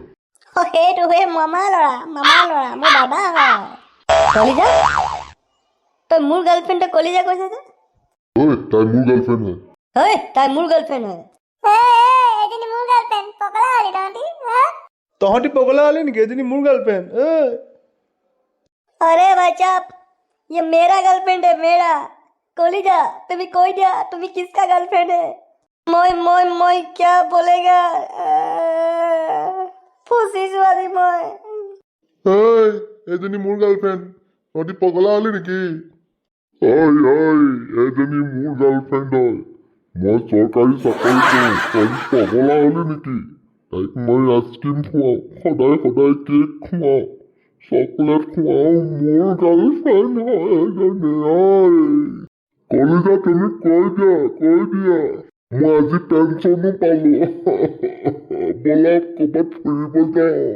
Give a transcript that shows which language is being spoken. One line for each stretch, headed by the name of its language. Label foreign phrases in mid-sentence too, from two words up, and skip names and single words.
Assamese: সেইটো মামা ল'ৰা মোৰ দাদা হয় কলিজা তই মোৰ গাৰ্লফ্ৰেণ্ডে কলিজা কৈছে যে ঐ তাই মোৰ গাৰ্লফ্ৰেণ্ড হয় তাই মোৰ গাৰ্লফ্ৰেণ্ড হয় তহঁতি পগলা হ'লি নেকি এজনী মোৰ গাৰ্লফ্ৰেণ্ড
Hindi: अरे भाई साहब ये मेरा गर्लफ्रेंड है मेरा कॉलेजा तुम्हें कोई दिया तुम्हें किसका गर्लफ्रेंड है मोय क्या बोलेगा फुसिस वाली मोय
Assamese: এই এজনী মোৰ গাৰ্লফ্ৰেণ্ড তহঁতি পগলা হলি নেকি এজনী মোৰ গাৰ্লফ্ৰেণ্ড হয় মই চৰকাৰী চাকৰি কৰোঁ তহঁতি পগলা হলি নেকি তাইক মই আইচক্ৰীম খুৱাওঁ সদায় কেক খুৱাওঁ চকলেট খুৱাওঁ মোৰ গাৰ্লফ্ৰেণ্ড হয় এজনী কলিজা তুমি কৈ দিয়া মই আজি পেঞ্চনো পালো ব'লা ক'ৰবাত ফুৰিব যাওঁ